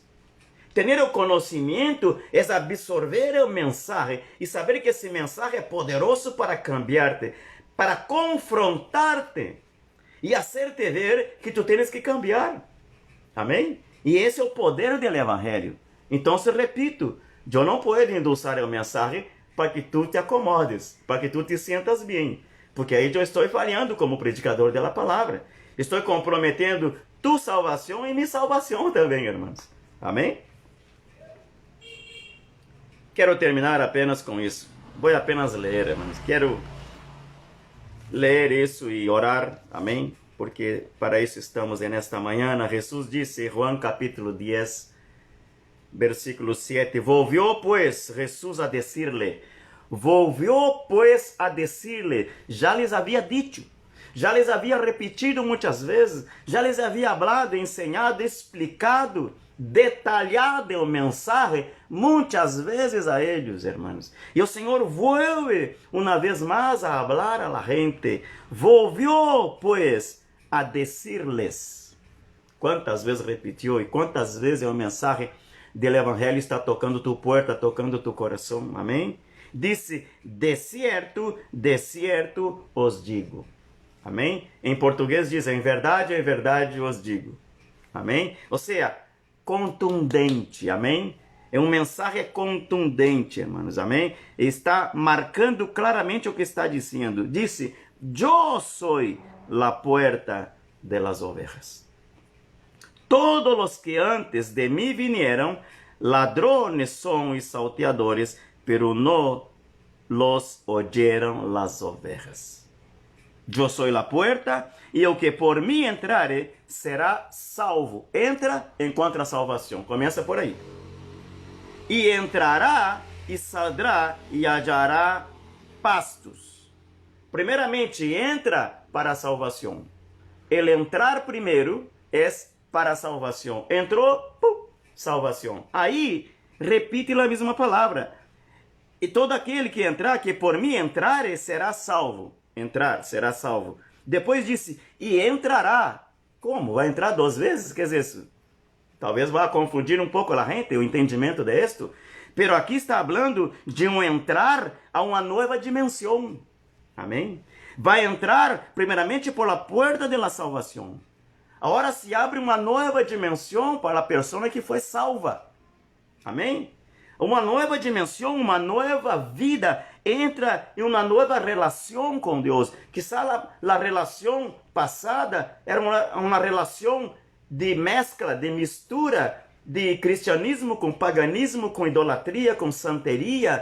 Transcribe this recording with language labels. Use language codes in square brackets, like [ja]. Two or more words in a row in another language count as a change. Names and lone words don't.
[pt] Ter o conhecimento é absorver o mensagem e saber que esse mensagem é poderoso para cambiar-te, para confrontar-te e fazer-te ver que tu tens que cambiar. Amém? E esse é o poder do Evangelho. Então, repito, eu não posso endulçar o mensagem para que tu te acomodes, para que tu te sientas bem, porque aí eu estou falhando como predicador da palavra. Estou comprometendo tu salvação e minha salvação também, irmãos. Amém? Quero terminar apenas com isso. Vou apenas ler, irmãos. Quero ler isso e orar. Amém? Porque para isso estamos nesta manhã. Jesus disse, [es] Juan capítulo 10, versículo 7. Volvió pues Jesus a decirle. Volvió pues a decirle. [pt] Já lhes havia dito. Já lhes havia repetido muitas vezes, já lhes havia hablado, ensinado, explicado, detalhado o mensagem muitas vezes a eles, irmãos. E o Senhor vuelve uma vez mais a [es] hablar a la gente. Volvió, pues, a decirles. [pt] Quantas vezes repetiu e quantas vezes o mensagem do Evangelho está tocando tu porta, tocando tu coração. Amém? Disse, [es] de cierto os digo. [pt] Amém? Em português diz, em verdade os digo. Amém? Ou seja, contundente. Amém? É uma mensagem contundente, irmãos. Amém? Está marcando claramente o que está dizendo. Disse, eu sou [es] la puerta de las ovejas. [pt] Todos os que antes de mim [es] vinieron, ladrones [pt] são e salteadores, [es] pero no los oyeron las ovejas. [pt] Eu sou a porta, e o que por mim entrare será salvo. Entra, encontra a salvação. Começa por aí. E entrará, e saldrá, e hallará pastos. Primeiramente, entra para a salvação. Ele entrar primeiro é para a salvação. Entrou, salvação. Aí, repite a mesma palavra. E todo aquele que entrar, que por mim entrare, será salvo. Entrar, será salvo. Depois disse, e entrará. Como? Vai entrar 2 vezes? Quer dizer, isso talvez vá confundir um pouco a gente, o entendimento de esto. Pero aqui está falando de um entrar a uma nova dimensão. Amém? Vai entrar primeiramente [es] por la puerta de la [pt] salvação. Agora se abre uma nova dimensão para a pessoa que foi salva. Amém? Uma nova dimensão, uma nova vida entra em uma nova relação com Deus. Quizá a relação passada era uma relação de mescla, de mistura de cristianismo com paganismo, com idolatria, com santeria.